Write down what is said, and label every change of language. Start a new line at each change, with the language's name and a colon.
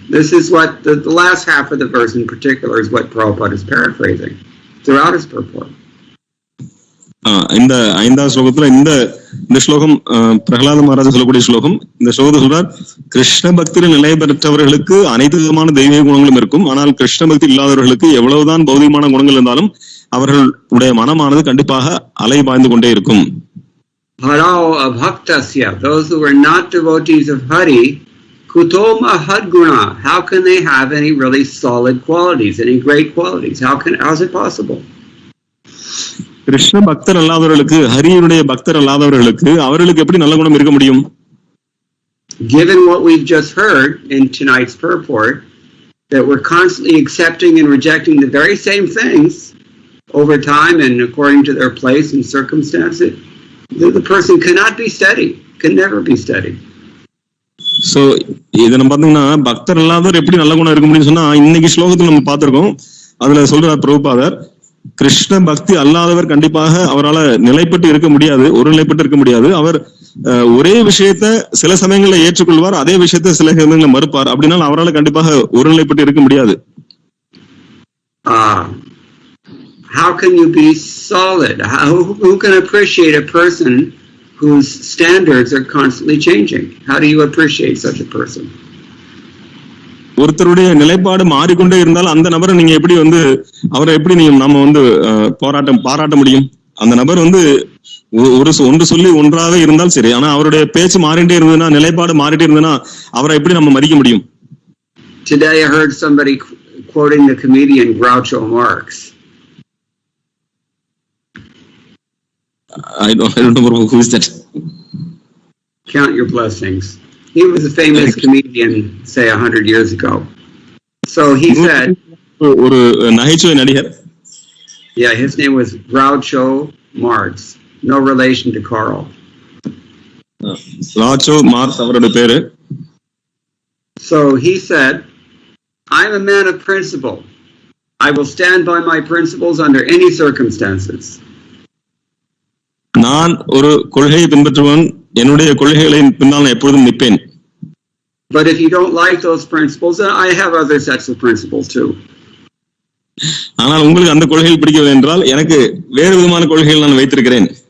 English: This is what the last half of the verse in particular is what Prabhupada is paraphrasing throughout his purport.
Tamil: இந்த 5வது ஸ்லோகத்துல இந்த ஸ்லோகம் பிரகலாத மகாராஜா சொல்லக்கூடிய ஸ்லோகம். இந்த ஸ்லோகத்தை சொல்றார், கிருஷ்ண பக்தியில் நிலை பெற்றவர்களுக்கு அனைத்து விதமான தெய்வீக குணங்களும் இருக்கும். ஆனால் கிருஷ்ண பக்தி இல்லாதவர்களுக்கு எவ்வளவுதான் பௌதிகமான குணங்கள் இருந்தாலும் அவர்களுடைய மனமானது கண்டிப்பாக அலை பாய்ந்து கொண்டே இருக்கும்.
English: Harao abhaktasya, those who are not devotees of Hari, kuto mahadguna, how can they have any really solid qualities, any great qualities? How's it possible?
Tamil: Krishna பக்தர் அல்லாதவர்களுக்கு, ஹரியுடைய பக்தர் அல்லாதவர்களுக்கு அவர்களுக்கு எப்படி நல்ல குணம் இருக்க முடியும்?
English: Given what we've just heard in tonight's purport, that we're constantly accepting and rejecting the very same things over time and according to their place and circumstances, the person cannot be steady, can never be steady.
Tamil: So இத நம்ம பாத்தீங்கன்னா பக்தர் இல்லாதவர் எப்படி நல்ல குணம் இருக்க முடியும்னு சொன்னா, இன்னைக்கு ஸ்லோகத்துல நம்ம பார்த்திருக்கோம். அதுல சொல்றார் பிரபுபாதர், கிருஷ்ண பக்தி அல்லாதவர் கண்டிப்பாக அவரால் நிலைப்பட்டு இருக்க முடியாது, ஒரு நிலைப்பட்டு இருக்க முடியாது. அவர் ஒரே விஷயத்த சில சமயங்களில் ஏற்றுக்கொள்வார், அதே விஷயத்த சில சமயங்களில் மறுப்பார். அப்படின்னா அவரால் கண்டிப்பாக ஒரு நிலைப்பட்டு இருக்க முடியாது.
English: How can you be solid? Who can appreciate a person whose standards are constantly changing? How do you appreciate such a person?
Tamil: ஒருத்தருடைய நிலைப்பாடு மாறிக்கொண்டே இருந்தால் அந்த நபரை நீங்க எப்படி அவரை எப்படி நம்ம பாராட்ட முடியும்? அந்த நபர் ஒன்று சொல்லி ஒன்றாக இருந்தால் சரி, ஆனா அவருடைய பேச்சு மாறிட்டே இருந்ததுன்னா, நிலைப்பாடு மாறிட்டே இருந்ததுன்னா அவரை எப்படி நம்ம மதிக்க முடியும்?
English: Today I heard somebody quoting the comedian Groucho Marx. I don't know who is that. Count your blessings. He was a famous comedian, say 100 years ago. So he said,
Tamil: ஒரு நகைச்சுவை நடிகர்.
English: Yeah, his name was Groucho Marx. No relation to Karl.
Tamil: Groucho Marx அவருடைய பேரு.
English: So he said, I'm a man of principle. I will stand by my principles under any circumstances.
Tamil: நான் ஒரு கொள்கையை பின்பற்றுவன், என்னுடைய கொள்கைகளின் பின்னால் நான் எப்பொழுதும் நிற்பேன்.
English: But if you don't like those principles, I have other sets of principles too.
Tamil: ஆனால் உங்களுக்கு அந்த கொள்கைகள் பிடிக்கவில்லை என்றால் எனக்கு வேறு விதமான கொள்கைகள் நான் வைத்திருக்கிறேன்.